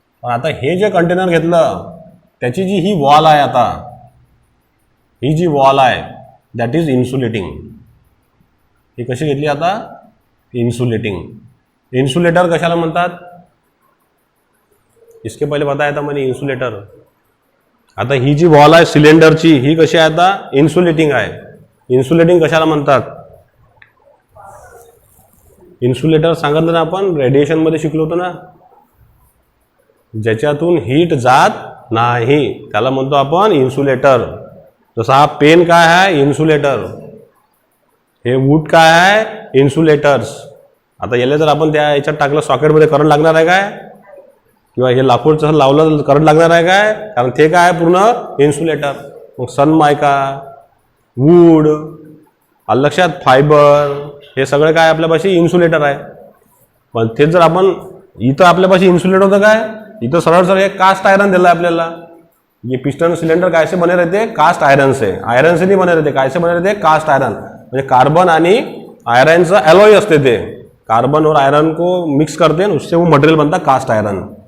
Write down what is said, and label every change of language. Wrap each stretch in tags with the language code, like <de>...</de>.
<mr>आता हे जे कंटेनर घेतलं, त्याची जी ही वॉल आहे, आता ही जी वॉल आहे,</mr> <en>That is insulating.</en> <mr>ही कशी घेतली? आता इन्सुलेटिंग. इन्सुलेटर कशाला म्हणतात?</mr> <hi>इसके पहिले बताया था मैंने, इन्सुलेटर.</hi> <mr>आता ही जी वॉल आहे सिलेंडरची, ही कशी आहे? आता इन्सुलेटिंग आहे. इन्सुलेटिंग कशाला म्हणतात? इन्सुलेटर सांगितलं ना आपण, रेडिएशन मध्ये शिकलो होतो ना, ज्याच्यातून हीट जात नाही त्याला म्हणतो आपण इन्सुलेटर. जसा हा पेन काय आहे? इन्सुलेटर. हे वूड काय आहे? इन्सुलेटर्स. आता याला जर आपण त्या याच्यात टाकलं सॉकेटमध्ये, करंट लागणार आहे काय? किंवा हे लाकूड जसं लावलं करंट लागणार आहे काय? कारण ते काय आहे? पूर्ण इन्सुलेटर. मग सनमायका, वूड, लक्षात, फायबर, हे सगळं काय आपल्यापाशी? इन्सुलेटर आहे. पण तेच जर आपण इथं आपल्यापाशी इन्सुलेटर होतं काय? इथं सरळ सरळ एक कास्ट आयरन दिलं आपल्याला.</mr> <hi>ये पिस्टन सिलेंडर कैसे बने रहते? कास्ट आयरन से. आयरन से नहीं बने रहते. कैसे बने रहते? Cast iron.</hi> <mr>म्हणजे कार्बन आणि आयरनचं अलॉय असते ते.</mr> <hi>कार्बन और आयरन को मिक्स करते हैं, उससे वो मटेरियल बनता कास्ट आयरन.</hi>